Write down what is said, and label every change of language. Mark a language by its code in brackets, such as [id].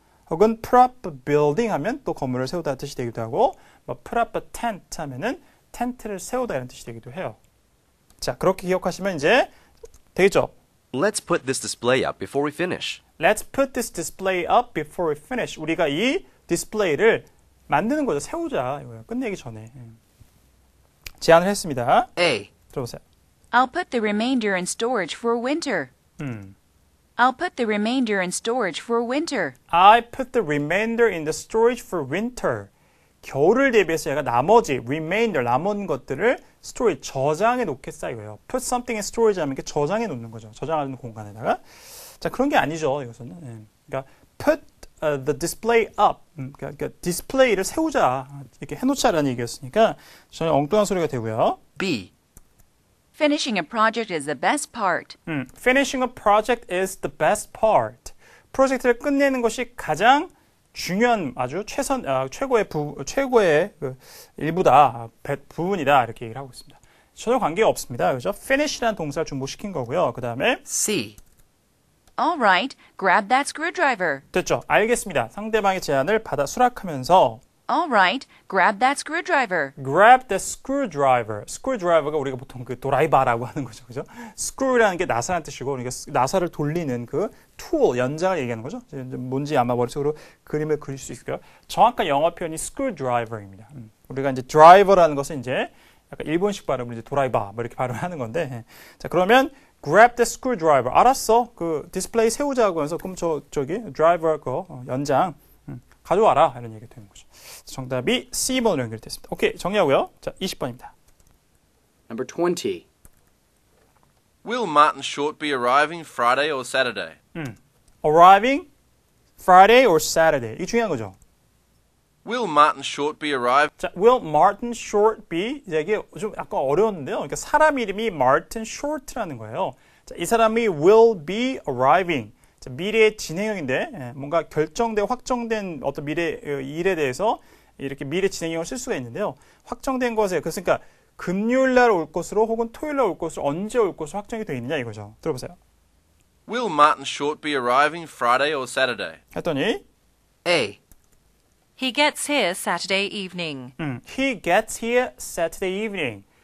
[ko] 혹은 [en] put up a building [ko] 하면 또 건물을 세우다 뜻이 되기도 하고 뭐 [en] put up a tent [ko] 하면은 텐트를 세우다 이런 뜻이 되기도 해요. 자, 그렇게 기억하시면 이제 되겠죠? [en] Let's put this display up before we finish. Let's put this display up before we finish. [ko] 우리가 이 디스플레이를 만드는 거죠. 세우자. 이거예요. 끝내기 전에. 제안을 했습니다. [en] A. [ko] 들어보세요. [en] I'll put the remainder in storage for winter. I'll put the remainder in storage for winter. I put the remainder in the storage for winter. [ko] 겨울을 대비해서 얘가 나머지 remainder 남은 것들을 storage 저장해 놓겠다 이거예요. [en] Put something in storage [ko] 하면 이렇게 저장해 놓는 거죠. 저장하는 공간에다가. 자, 그런 게 아니죠. 이것은. 그러니까 [en] put the display up. [ko] 그러니까 디스플레이를 세우자. 이렇게 해놓자라는 얘기였으니까 전혀 엉뚱한 소리가 되고요. [en] B. Finishing a project is the best part. Finishing a project is the best part. [ko] 프로젝트를 끝내는 것이 가장 중요한 아주 최고의 그 일부다, 부분이다 이렇게 얘기를 하고 있습니다. 전혀 관계가 없습니다. 그죠? finish라는 동사를 중복시킨 거고요. 그 다음에 [en] C. All right, grab that screwdriver. [ko] 됐죠? 알겠습니다. 상대방의 제안을 받아 수락하면서 [en] All right, grab that screwdriver. grab the screwdriver. [ko] screwdriver가 우리가 보통 그 도라이바라고 하는 거죠. 그죠? screw라는 게 나사라는 뜻이고 그러니까 나사를 돌리는 그 tool, 연장을 얘기하는 거죠. 뭔지 아마 머릿속으로 그림을 그릴 수 있을까요? 정확한 영어 표현이 screwdriver입니다. 우리가 이제 driver라는 것은 이제 약간 일본식 발음으로 이제 도라이바 뭐 이렇게 발음하는 건데 자, 그러면 [en] grab the screwdriver. [ko] 알았어. 그 디스플레이 세우자고 해서 그럼 저기 드라이버 거 연장 가져와라. 이런 얘기가 되는 거죠. 정답이 C번으로 연결됐습니다. 오케이, 정리하고요. 자, 20번입니다. [en] Number 20. Will Martin Short be arriving Friday or Saturday? Arriving Friday or Saturday. [ko] 이게 중요한 거죠. [en] Will Martin Short be arriving? 자, will Martin Short be? [ko] 이게 좀 약간 어려웠는데요. 그러니까 사람 이름이 Martin Short라는 거예요. 자, 이 사람이 [en] will be arriving. [ko] 자, 미래의 진행형인데 뭔가 결정된 확정된 어떤 미래 일에 대해서 이렇게 미래 진행형을 쓸 수가 있는데요. 확정된 것에 그러니까 금요일 날 올 것으로 혹은 토요일 날 올 것으로 언제 올 것으로 확정이 되어 있느냐 이거죠. 들어보세요. Will Martin Short be arriving Friday or Saturday? 했더니 [en] A. He gets here Saturday evening. He gets here Saturday evening.